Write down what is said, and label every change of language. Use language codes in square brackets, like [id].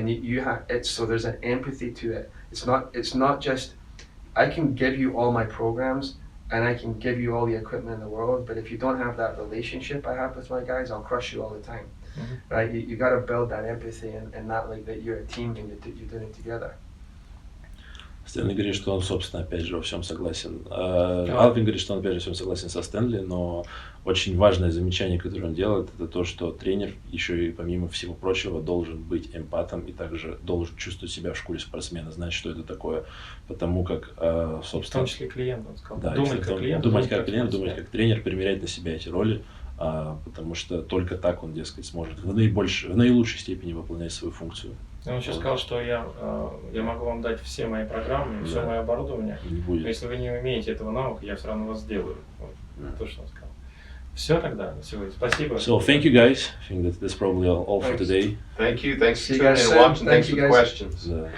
[en] And you have, so there's an empathy to it. It's not just, I can give you all my programs and I can give you all the equipment in the world, but if you don't have that relationship I have with my guys, I'll crush you all the time. Right? You got to build that empathy and not like that you're a team and you're doing it together. [ru] Стэнли говорит, что он, собственно, опять же, во всем согласен. Алвин говорит, что он, опять же, во всем согласен со Стэнли, но очень важное замечание, которое он делает, это то, что тренер еще и, помимо всего прочего, должен быть эмпатом и также должен чувствовать себя в шкуре спортсмена, знать, что это такое, потому как, собственно... В том числе клиент, он сказал. Да, думать как клиент, думать как тренер, примерять на себя эти роли, потому что только так он, дескать, сможет в наилучшей степени выполнять свою функцию. Он еще сказал, что я могу вам дать все мои программы, все мое оборудование, но если вы не умеете этого навыка, я все равно вас сделаю. Вот, то, что он сказал. Все тогда на сегодня. Спасибо. [en] So thank you guys. I think that's probably all for today. Thank you. Thanks for tuning in and watching. Thanks for the questions.